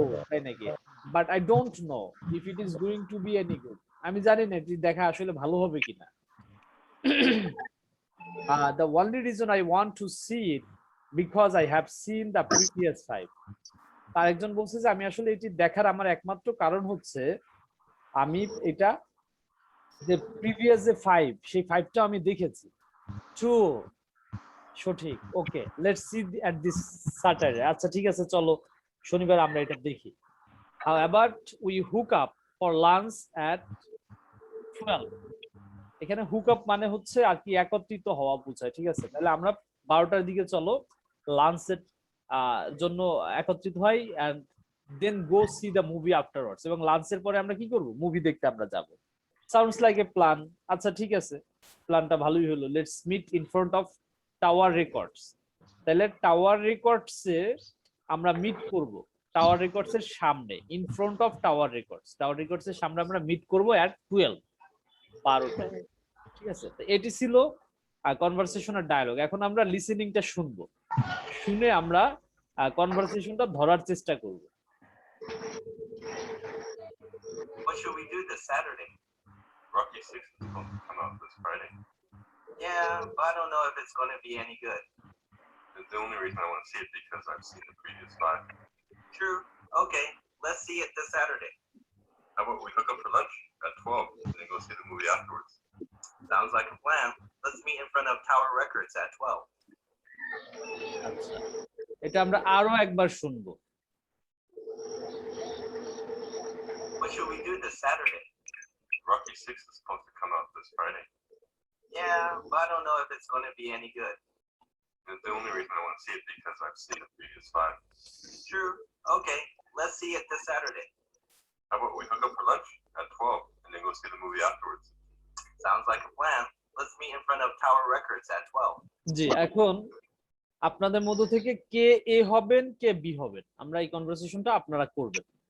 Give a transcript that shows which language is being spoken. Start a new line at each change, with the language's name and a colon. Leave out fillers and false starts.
Bangla: তাই নাকি?
English: But I don't know if it is going to be any good.
Bangla: আমি জানি না এটি দেখা আসলে ভালো হবে কিনা।
English: The only reason I want to see it because I have seen the previous 5.
Bangla: তার একজন বলছে যে আমি আসলে এটি দেখার আমার একমাত্র কারণ হচ্ছে আমি এটা যে প্রিভিয়াস যে 5 সেই 5টা আমি দেখেছি।
English: true,
Bangla: সঠিক।
English: Okay, let's see at this Saturday.
Bangla: আচ্ছা ঠিক আছে, চলো শনিবার আমরা এটা দেখি।
English: How about we hook up for lunch at 12?
Bangla: এখানে হুক আপ মানে হচ্ছে আর কি একত্রিত হওয়া বোঝায়, ঠিক আছে। তাহলে আমরা 12টার দিকে চলো লাঞ্চের জন্য একত্রিত হই,
English: And then go see the movie afterwards.
Bangla: এবং লাঞ্চের পরে আমরা কি করব, মুভি দেখতে আমরা যাব।
English: Sounds like a plan.
Bangla: আচ্ছা ঠিক আছে, প্ল্যানটা ভালোই হলো।
English: Let's meet in front of Tower Records.
Bangla: তাহলে টাওয়ার রেকর্ডসে আমরা মিট করব, টাওয়ার রেকর্ডস এর সামনে,
English: In front of Tower Records.
Bangla: Tower records এর সামনে আমরা মিট করব এট 12, ঠিক আছে। তো এটি ছিল কনভারসেশনের ডায়ালগ। এখন আমরা লিসেনিংটা শুনবো, শুনে আমরা কনভারসেশনটা ধরার চেষ্টা করব।
English: What should we do this Saturday? Rocky 6 is supposed to come out this Friday. Yeah, but I don't know if it's going to be any good. The only reason I want to see it because I've seen the previous 5. True. Okay, let's see it this Saturday. How about we hook up for lunch at 12 and then go see the movie afterwards? Sounds like a plan. Let's meet in front of Tower Records at 12.
Bangla: আচ্ছা, এটা আমরা আরো একবার শুনবো।
English: What should we do this Saturday? Rocky 6 is supposed to come out this Friday. Yeah, but I don't know if it's going to be any good. The only reason I want to see it because I've seen the previous 5. True. Okay, let's see it this Saturday. How about we hook up for lunch at 12 and then go see the movie afterwards? Sounds like a plan. Let's meet in front of Tower Records at 12.
Bangla: জি, এখন আপনাদের মধ্য থেকে কে এ হবেন, K B হবেন, আমরা এই কনভারসেশনটা আপনারা করবেন।